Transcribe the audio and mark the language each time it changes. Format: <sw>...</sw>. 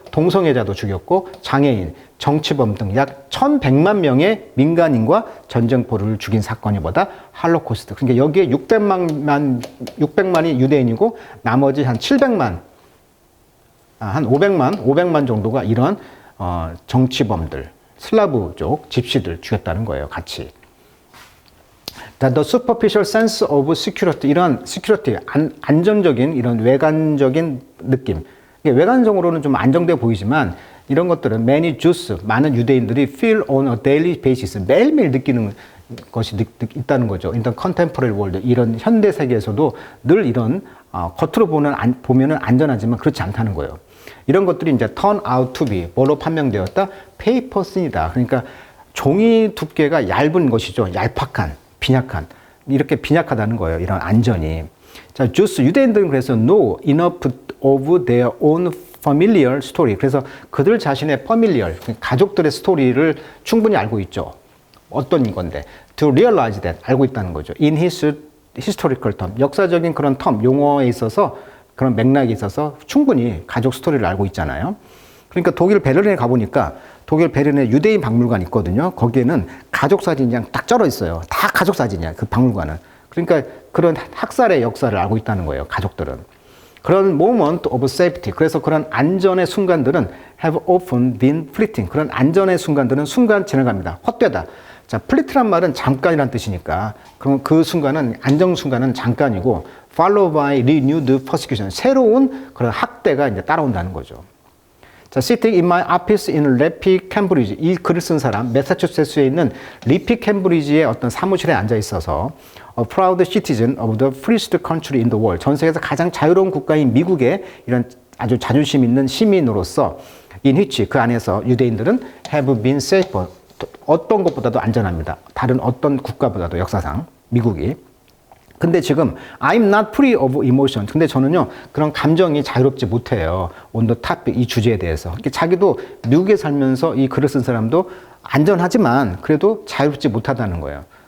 <ko>동성애자도 죽였고 장애인, 정치범 등 약 1,100만 명의 민간인과 전쟁포를 죽인 사건이 뭐다? 할로코스트. 그러니까 여기에 600만이 유대인이고 나머지 한 700만, 한 500만 정도가 이런 정치범들, 슬라브족, 집시들 죽였다는 거예요. 같이.</ko> <en>The superficial sense of security,</en> <ko>이런 security, 안정적인 이런 외관적인 느낌. 외관적으로는 좀 안정돼 보이지만 이런 것들은</ko> <en>many Jews,</en> <ko>많은 유대인들이</ko> <en>feel on a daily basis,</en> <ko>매일매일 느끼는 것이 있다는 거죠.</ko> <en>In the contemporary world,</en> <ko>이런 현대 세계에서도 늘 이런 겉으로 보면은 안전하지만 그렇지 않다는 거예요. 이런 것들이 이제</ko> <en>turn out to be,</en> <ko>뭐로 판명되었다?</ko> <en>paper thin이다.</en> <ko>그러니까 종이 두께가 얇은 것이죠. 얄팍한, 빈약한. 이렇게 빈약하다는 거예요. 이런 안전이.</ko> <en>자, Jews,</en> <ko>유대인들은 그래서</ko> <en>know enough of their own familiar story.</en> <ko>그래서 그들 자신의 familiar, 가족들의 스토리를 충분히 알고 있죠. 어떤 건데.</ko> <en>To realize that,</en> <ko>알고 있다는 거죠.</ko> <en>In his historical term,</en> <ko>역사적인 그런 term, 용어에 있어서 그런 맥락에 있어서 충분히 가족 스토리를 알고 있잖아요. 그러니까 독일 베를린에 가보니까 독일 베를린에 유대인 박물관 있거든요. 거기에는 가족 사진이 그냥 딱 쩔어 있어요. 다 가족 사진이야, 그 박물관은. 그러니까 그런 학살의 역사를 알고 있다는 거예요, 가족들은. 그런</ko> <en>moment of safety,</en> <ko>그래서 그런 안전의 순간들은</ko> <en>have often been fleeting,</en> <ko>그런 안전의 순간들은 순간 지나갑니다. 헛되다. 자, fleet란 말은 잠깐이란 뜻이니까 그럼 그 순간은, 안정 순간은 잠깐이고</ko> <en>followed by renewed persecution.</en> <ko>새로운 그런 학대가 이제 따라온다는 거죠.</ko> <en>자, sitting in my office in 레피 캠브리지.</en> <ko>이 글을 쓴 사람, 매사추세츠에 있는 리피 캠브리지의 어떤 사무실에 앉아 있어서</ko> <en>a proud citizen of the freest country in the world.</en> <ko>전 세계에서 가장 자유로운 국가인 미국의 이런 아주 자존심 있는 시민으로서</ko> <en>in which</en> <ko>그 안에서 유대인들은</ko> <en>have been safer.</en> <ko>어떤 것보다도 안전합니다. 다른 어떤 국가보다도 역사상 미국이. 근데 지금</ko> <en>I'm not free of emotion.</en> <ko>근데 저는요 그런 감정이 자유롭지 못해요.</ko> <en>on the topic</en> <ko>이 주제에 대해서. 자기도 미국에 살면서 이 글을 쓴 사람도 안전하지만 그래도 자유롭지 못하다는 거예요.</ko>